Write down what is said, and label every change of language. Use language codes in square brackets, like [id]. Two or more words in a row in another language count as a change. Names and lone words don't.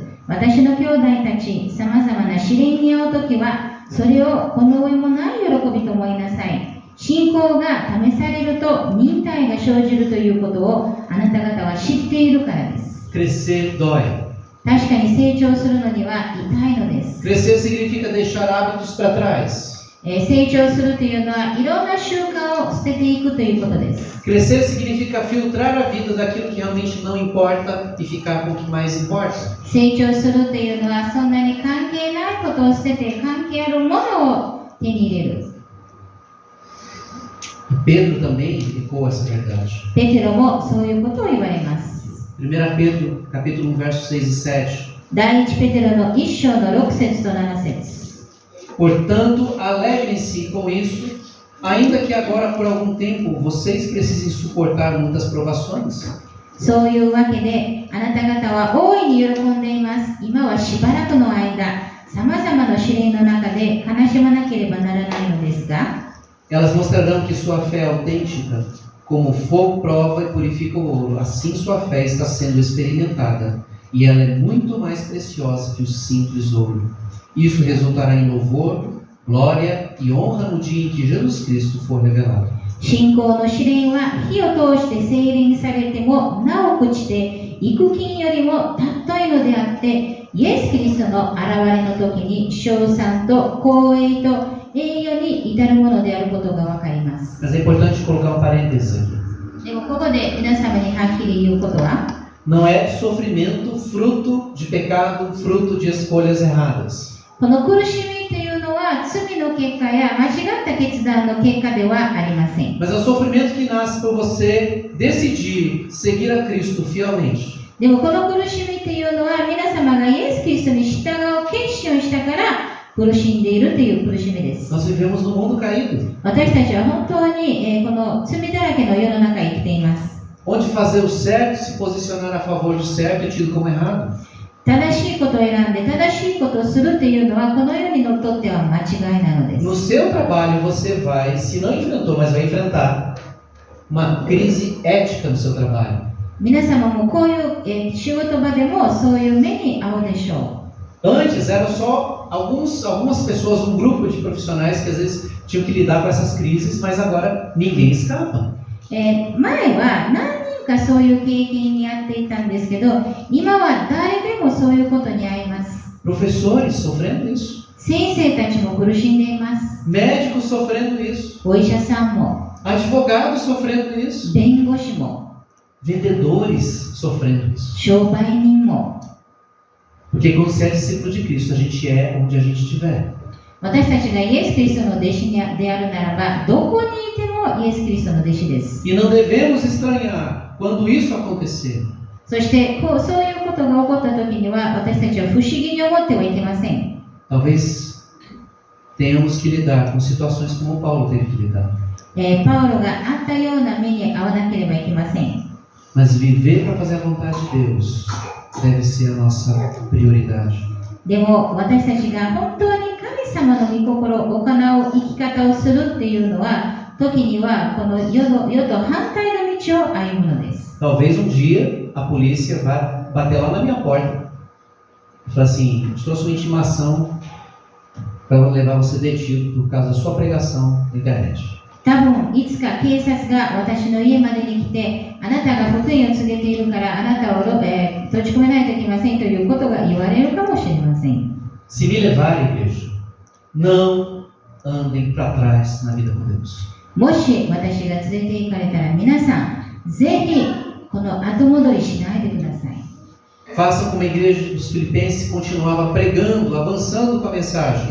[ja] 私の兄弟たち、さまざまな試練に遭うときは、それをこの上もない喜びと思いなさい。信仰が試されると忍耐が生じるということをあなた方は知っているからです。 [pt] Crescer dói. [ja] 確かに成長するのには痛いのです。 [pt] Crescer significa deixar hábitos para trás. [ja] 成長するというのはいろんな習慣を捨てていくということです。 [pt] Crescer significa filtrar a vida daquilo que realmente não importa e ficar com o que mais importa. [ja] 成長するというのはそんなに関係ないことを捨てて関係あるものを手に入れる。 [pt] Pedro também ecoa essa verdade. [ja] ペテロもそういうことを言われます。 [pt] 1 Pedro, capítulo 1, versos 6 e 7. [ja] 第一ペテロの1章の6節と7節。 [pt] Portanto, alegrem-se com isso, ainda que agora por algum tempo vocês precisem suportar muitas provações. [ja] そういうわけで、あなた方は大いに喜んでいます。今はしばらくの間、さまざまな試練の中で悲しまなければならないのですが、 [pt] Elas mostrarão que sua fé é autêntica, como o fogo prova e purifica o ouro. Assim sua fé está sendo experimentada, e ela é muito mais preciosa que o simples ouro. Isso resultará em louvor, glória e honra no dia em que Jesus Cristo for revelado. [ja] 信仰の試練は火を通して精錬されてもなお朽ちて幾金よりも尊いのであって、イエス・キリストの現れの時に称賛と光栄と栄誉に至るものであることがわかります。 [pt] Mas é importante colocar um parêntese aqui. [ja] でもここで皆様にはっきり言うことは、 [pt] Não é sofrimento fruto de pecado, fruto de escolhas erradas. [ja] この苦しみというのは罪の結果や間違った決断の結果ではありません。 [pt] Mas é o sofrimento que nasce por você decidir seguir a Cristo fielmente. [ja] でもこの苦しみというのは皆様がイエス・キリストに従う決心をしたから苦しんでいるという苦しみです。 [pt] Nós vivemos num mundo caído, [ja] 私たちは本当に、この罪だらけの世の中生きています。 [pt] onde fazer o certo, se posicionar a favor do certo é tido como errado. [ja] 正しいことを選んで正しいことをするというのはこの世にのっとっては間違いなのです。 [pt] No seu trabalho você vai, se não enfrentou, mas vai enfrentar uma crise ética no seu trabalho. [ja] 皆様もこういう、仕事場でもそういう目に遭うでしょう。 [pt] Antes eram só algumas pessoas, um grupo de profissionais que às vezes tinham que lidar com essas crises, mas agora ninguém escapa. [ja] 前は何人かそういう経験に遭っていたんですけど、今は誰でもそういうことに遭います。 [pt] Professores sofrendo isso, [ja] 先生たちも苦しんでいます。 [pt] médicos sofrendo isso, [ja] お医者さんも、 [pt] advogados sofrendo isso, [ja] 弁護士も、 [pt] vendedores sofrendo isso. [ja] 商売人も。 [pt] Porque quando você é discípulo de Cristo, a gente é onde a gente estiver. [ja] 私たちがイエス・キリストの弟子であるならば、どこにいてもイエス・キリストの弟子です。 [pt] E não devemos estranhar quando isso acontecer. [ja] そしてそういうことが起こった時には、私たちは不思議に思ってはいけません。 [pt] Talvez tenhamos que lidar com situações como Paulo teve que lidar. [ja] パウロがあったような目に遭わなければいけません。 [pt] Mas viver para fazer a vontade de Deus deve ser a nossa prioridade. [ja] でも私たちが本当に神様の御心を行う生き方をするっていうのは、時にはこの世と反対の道を歩むのです。 [pt] Talvez um dia a polícia vá bater lá na minha porta e falar assim: te trouxe uma intimação para levar você detido por causa da sua pregação na internet. [ja] 多分いつか警察が私の家までに来て、あなたが福音を告げているからあなたを、閉じ込めないといけませんということが言われるかもしれません。 [pt] Se me levarem, igreja, não andem para trás na vida com Deus. [ja] もし私が連れて行かれたら、皆さんぜひこの後戻りしないでください。 [pt] Façam como a igreja dos Filipenses continuava pregando, avançando com a mensagem.